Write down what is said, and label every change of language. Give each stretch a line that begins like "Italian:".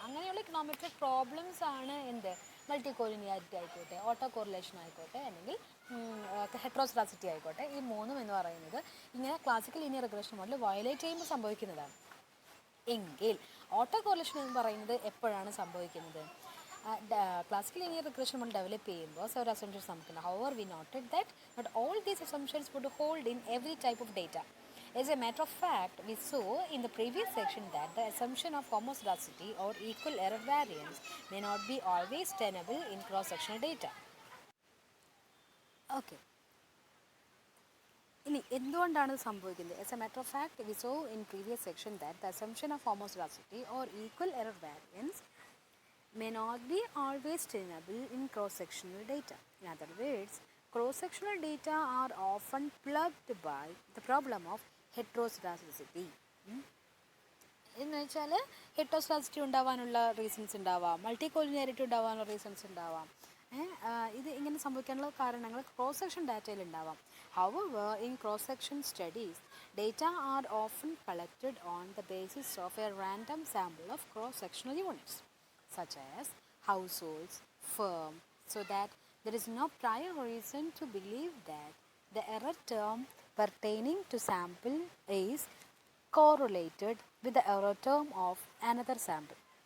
Malayalam: അങ്ങനെയുള്ള econometric problems ആണ് എന്ത്, മൾട്ടി കോലിനിയാരിറ്റി ആയിക്കോട്ടെ, ഓട്ടോ കോറിലേഷൻ ആയിക്കോട്ടെ, അല്ലെങ്കിൽ ഹെട്രോസ്ലാസിറ്റി ആയിക്കോട്ടെ, ഈ മൂന്നും എന്ന് പറയുന്നത് ഇങ്ങനെ classical linear regression model violate ചെയ്യുമ്പോൾ സംഭവിക്കുന്നതാണ്. എങ്കിൽ ഓട്ടോ കോറിലേഷൻ എന്ന് പറയുന്നത് എപ്പോഴാണ് സംഭവിക്കുന്നത്? Classical linear regression model develop ചെയ്യുമ്പോൾ സെവറൽ അസംഷൻസ് നമുക്കുണ്ട്.
English: However we noted that not all these assumptions would hold in every type of data. As a matter of fact, we saw in the previous section that the assumption of homozygosity or equal error variance may not be always tenable in cross-sectional data. Okay.
Malayalam: ഇനി എന്തുകൊണ്ടാണ് സംഭവിക്കുന്നത്?
English: As a matter of fact, we saw in previous section that the assumption of homozygosity or equal error variance may not be always tenable in cross-sectional data. In other words, cross-sectional data are often plagued by the problem of heteroscedasticity.
Malayalam: എന്ന് വെച്ചാൽ ഹെട്രോസ്ലാസിറ്റി ഉണ്ടാവാനുള്ള reasons ഉണ്ടാവാം, multi കോലിനിയാരിറ്റി ഉണ്ടാവാനുള്ള reasons ഉണ്ടാവാം. ഇത് ഇങ്ങനെ സംഭവിക്കാനുള്ള കാരണങ്ങൾ ക്രോസ് സെക്ഷൻ ഡാറ്റയിൽ ഉണ്ടാവാം.
English: However, in cross section studies, data are often collected on the basis of a random sample of cross sectional units such as households, firm, so that there is no prior reason to believe that the error term pertaining to sample is correlated with the error term of another sample.